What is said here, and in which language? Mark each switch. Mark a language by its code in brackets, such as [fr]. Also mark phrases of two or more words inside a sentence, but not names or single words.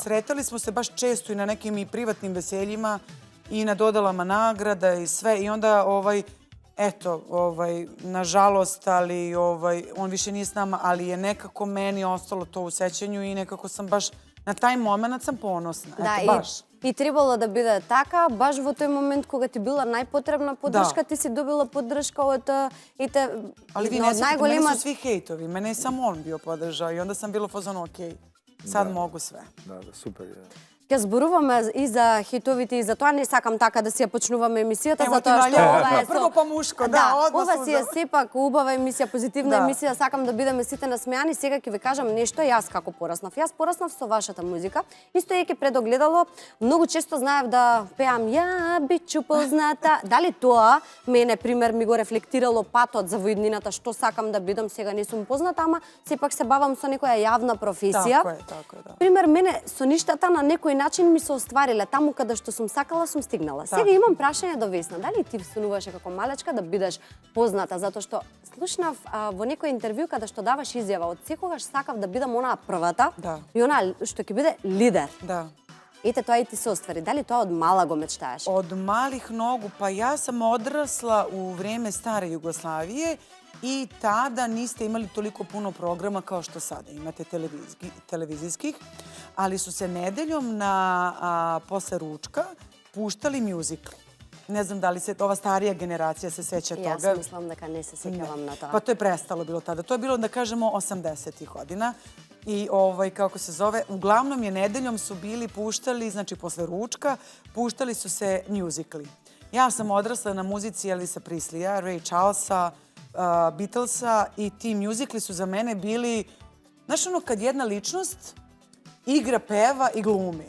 [sr] Sretali smo se baš često i na nekim i privatnim veseljima i na dodalama nagrada i sve. I onda, nažalost, ali on više nije s nama, ali je nekako meni ostalo to u sećanju i nekako sam baš, na taj moment sam ponosna. [mk] Да, [sr] Eto, baš. [mk] и требало да биде така, баш во тој момент кога ти била најпотребна поддршка, ти си добила поддршка од и те [sr] Ali vi [mk] од [sr] ne shvatite, mene [mk] најголема [sr] su svi hejtovi, mene je samo on bio podržao i onda sam bila u fazonu, okej, sad mogu sve. Da, super je. [mk] Ќе зборуваме и за хитовите и за тоа не сакам така да си ја почнуваме емисијата Ево ти затоа што наљава, ова е прво по мушко, да, одмah ова си е суза. сепак убава емисија, позитивна Да. емисија, сакам да бидеме сите насмејани. Сега ќе ви кажам нешто јас како пораснав. Јас пораснав со вашата музика и стоејќи пред огледало, многу често знаев да пеам [sr] ја бичу позната. [mk] Дали тоа мене пример ми го рефлектирало патот за во иднината што сакам да бидам, сега не сум позната, ама сепак се бавам со некоја јавна професија. [sr] Tako je, da. [mk] Пример, мене со ништата на некој начин ми се оствариле. Таму каде што сум сакала, сум стигнала. Сега имам прашање до Весна. Дали ти сонуваше како малечка да бидеш позната? Затоа што слушнав во некој интервју каде што даваш изјава, од секогаш сакав да бидам онаа првата Да. и онаа што ќе биде лидер. [sr] Da. [mk] Ете, тоа и ти се оствари. Дали тоа од мала го мечтаеш? [sr] Od malih nogu, pa ja sam odrasla u vrijeme stare Jugoslavije i tada niste imali toliko puno programa kao što sada imate televizijskih, ali su se nedeljom posle ručka puštali mjuzikli. Ne znam da li se ova starija generacija se seća toga. [mk] Јас мислам дека не се сеќавам на тоа. [sr] Pa to je prestalo bilo tada. To je bilo, da kažemo, 80-ih godina. I, kako se zove, uglavnom je nedeljom su bili puštali, znači posle ručka, puštali su se mjuzikli. Ja sam odrasla na muzici Elvisa Preslija, Ray Charlesa, Beatlesa i ti mjuzikli su za mene bili, znaš ono kad jedna ličnost igra, peva i glumi.